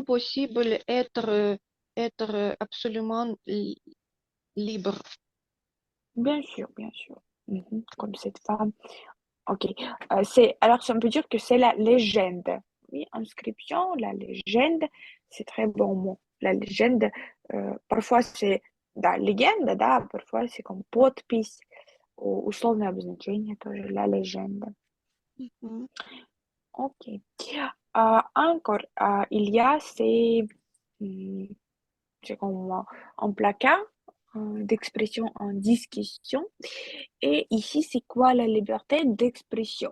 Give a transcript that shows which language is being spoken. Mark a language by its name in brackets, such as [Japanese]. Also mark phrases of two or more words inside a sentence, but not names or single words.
[French] possible être absolument libre. Bien sûr, bien sûr. Mhm. Comme cette femme. Ok. Alors, ça veut dire que c'est la légende. Oui, inscription, la légende, c'est très bon mot. La légende, parfois c'est [Russian] да, легенда, да, [French] parfois c'est comme [Russian] подпись, условное обозначение тоже, [French] la légende. Mhm. Ok. Encore, il y a hum, c'est comme un placard d'expression en discussion. Et ici, c'est quoi la liberté d'expression?